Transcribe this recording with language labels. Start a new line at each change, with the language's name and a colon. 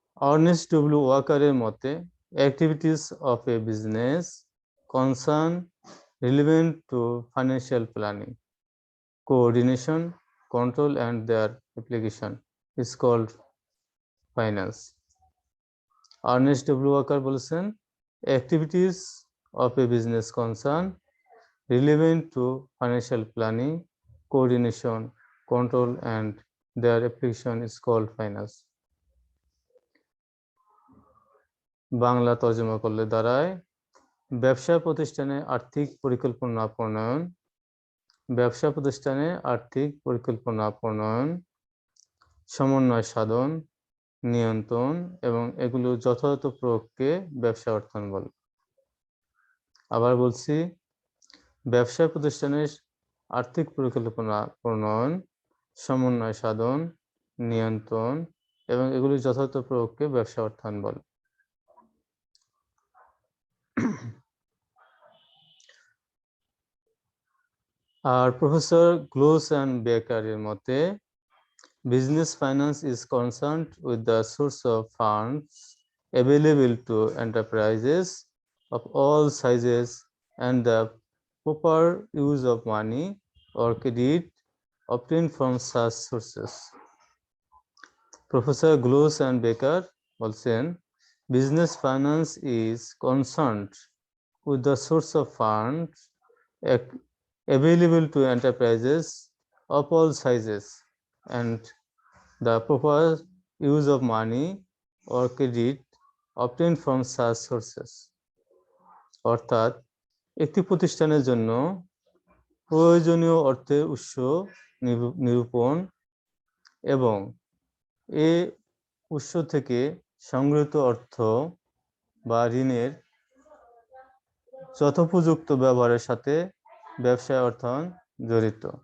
English: Ernest W ওয়াকারের মতে, activities of a business concern relevant to financial planning, coordination, control and their application is called finance. Ernest W Walker বলেছেন, activities of a business concern relevant to financial planning, coordination, control and their application is called finance.
Bangla: Bangla তর্জমা করলে দাঁড়ায়, ব্যবসা প্রতিষ্ঠানে আর্থিক পরিকল্পনা প্রণয়ন, ব্যবসা প্রতিষ্ঠানে আর্থিক পরিকল্পনা প্রণয়ন, সমন্বয় সাধন, নিয়ন্ত্রণ এবং এগুলো যথাযথ প্রয়োগকে ব্যবসা অর্থায়ন বলে। আবার বলছি, ব্যবসা প্রতিষ্ঠানের আর্থিক পরিকল্পনা প্রণয়ন, সমন্বয় সাধন, নিয়ন্ত্রণ এবং এগুলি যথাযথ প্রয়োগকে ব্যবসা অর্থায়ন বলে।
English: আর professor Gloss and বেকারের মতে, business finance is concerned with the source of funds available to enterprises of all sizes and the proper use of money or credit obtained from such sources. Professor Gloss and Baker বলছেন, business finance is concerned with the source of funds available to enterprises of all sizes and the proper use of money or credit obtained from such sources.
Bangla: অর্থাৎ একটি প্রতিষ্ঠানের জন্য প্রয়োজনীয় অর্থের উৎস নিরূপণ এবং এ উৎস থেকে সংগৃহীত অর্থ বা ঋণের যথোপযুক্ত ব্যবহারের সাথে ব্যবসায় অর্থায়ন জড়িত।